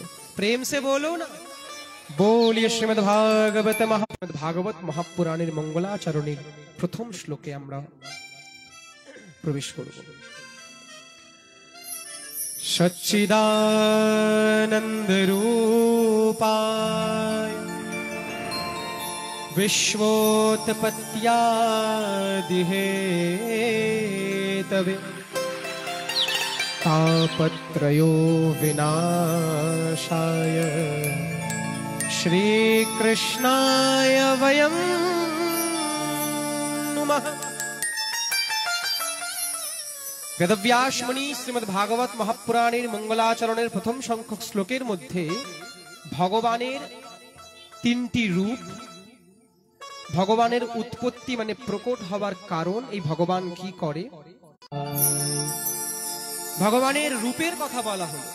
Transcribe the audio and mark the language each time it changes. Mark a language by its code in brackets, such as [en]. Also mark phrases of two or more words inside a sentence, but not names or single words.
[hi] प्रेम से बोलो [bn] না। बोलिए श्रीमद् भागवत महापुराणের মঙ্গলাচরণের প্রথম শ্লোকে আমরা প্রবেশ করব। [sa] সচ্চিদানন্দ রূপায় विश्वोत्पत्त्यादिहेतवे तापत्रयो विनाशाय श्रीकृष्णाय वयं नुमः। [bn] বেদব্যাস মুনি শ্রীমদ্ ভাগবত মহাপুরাণের মঙ্গলাচরণের প্রথম সংখ্যক শ্লোকের মধ্যে ভগবানের তিনটি রূপ, ভগবানের উৎপত্তি মানে প্রকট হবার কারণ, এই ভগবান কি করে, ভগবানের রূপের কথা বলা হলো।